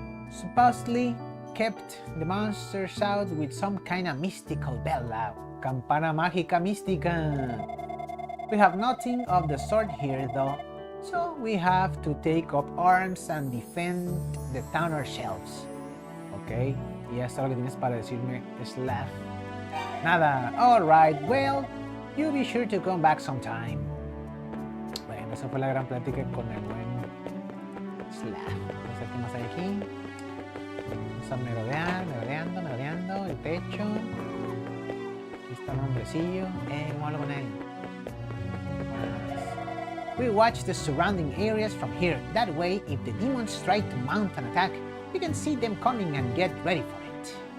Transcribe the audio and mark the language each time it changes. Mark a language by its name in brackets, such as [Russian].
[English] Supposedly kept the monsters out with some kind of mystical bell. [Spanish] Campana mágica mística. [English] We have nothing of the sort here, though, so we have to take up arms and defend the town ourselves. Okay. [Spanish] Y esto es lo que tienes para decirme, Slav. Nada. [English] Alright, well, you be sure to come back sometime. [Spanish] Bueno, esa fue la gran plática con el buen Slav. Vamos a ver qué más hay aquí. Vamos a merodeando el techo. Aquí está un hombrecillo. ¿Cómo hablo con él? [English] We watch the surrounding areas from here. That way, if the demons try to mount an attack, we can see them coming and get ready for it.